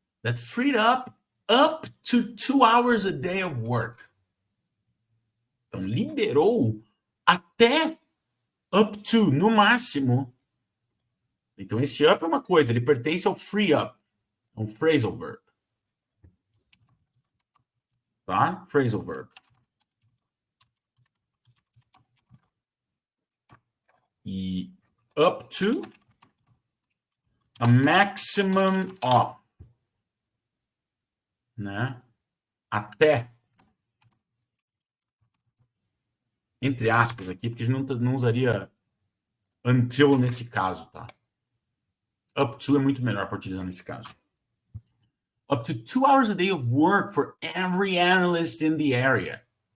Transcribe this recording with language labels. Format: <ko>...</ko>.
<en>That freed up to 2 hours a day of work.</en> <pt>Então, liberou até up to, no máximo. Então, esse up é uma coisa, ele pertence ao free up, é um phrasal verb. Tá? Phrasal verb.</pt> <en>E up to a maximum of, né?</en> <pt>Até, entre aspas aqui, porque a gente não usaria until nesse caso, tá? Up to é muito melhor para utilizar nesse caso.</pt> <en>Up to 2 hours a day of work for every analyst in the area.</en>